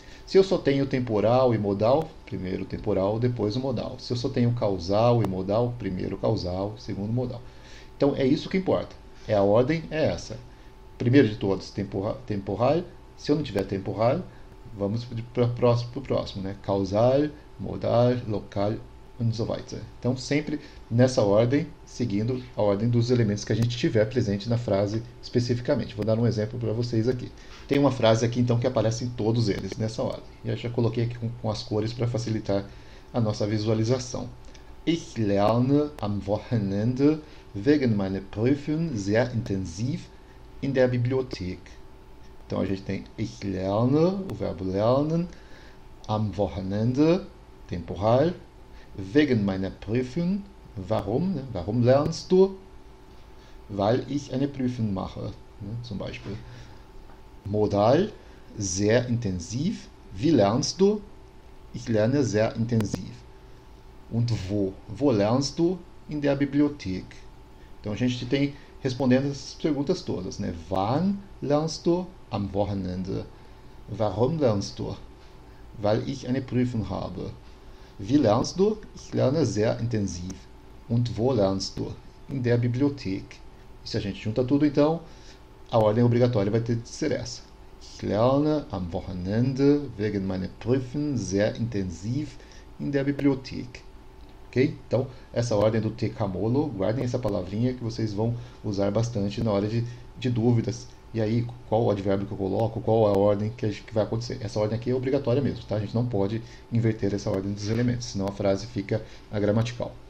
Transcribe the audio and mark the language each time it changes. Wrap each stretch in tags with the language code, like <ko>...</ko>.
<pt>Se eu só tenho temporal e modal, primeiro temporal, depois o modal. Se eu só tenho causal e modal, primeiro causal, segundo modal. Então é isso que importa. A ordem é essa. Primeiro de todos, temporal. Se eu não tiver temporal, vamos para o próximo, né? Causal, modal, local</pt> <de>und so weiter.</de> <pt>Então sempre nessa ordem, seguindo a ordem dos elementos que a gente tiver presente na frase especificamente. Vou dar um exemplo para vocês aqui. Tem uma frase aqui então que aparece em todos eles nessa ordem. E eu já coloquei aqui com as cores para facilitar a nossa visualização.</pt> <de>Ich lerne am Wochenende wegen meiner Prüfung sehr intensiv in der Bibliothek.</de> <pt>Então a gente tem</pt> <de>ich lerne,</de> <pt>o verbo</pt> <de>lernen, am Wochenende, temporal, wegen meiner Prüfung, warum? Ne? Warum lernst du? Weil ich eine Prüfung mache, ne? Zum Beispiel. Modal, sehr intensiv. Wie lernst du? Ich lerne sehr intensiv. Und wo? Wo lernst du? In der Bibliothek.</de> <pt>Então a gente tem respondendo essas perguntas todas, né?</pt> <de>Wann lernst du? Am Wochenende. Warum lernst du? Weil ich eine Prüfung habe. Wie lernst du? Ich lerne sehr intensiv. Und wo lernst du? In der Bibliothek.</de> <pt>E se a gente junta tudo, então, a ordem obrigatória vai ter de ser essa.</pt> <de>Ich lerne am Wochenende wegen meiner Prüfung sehr intensiv in der Bibliothek. Ok?</de> <pt>Então, essa ordem do tekamolo, guardem essa palavrinha que vocês vão usar bastante na hora de dúvidas. E aí, qual o advérbio que eu coloco, qual a ordem que vai acontecer. Essa ordem aqui é obrigatória mesmo, tá? A gente não pode inverter essa ordem dos elementos, senão a frase fica agramatical.</pt>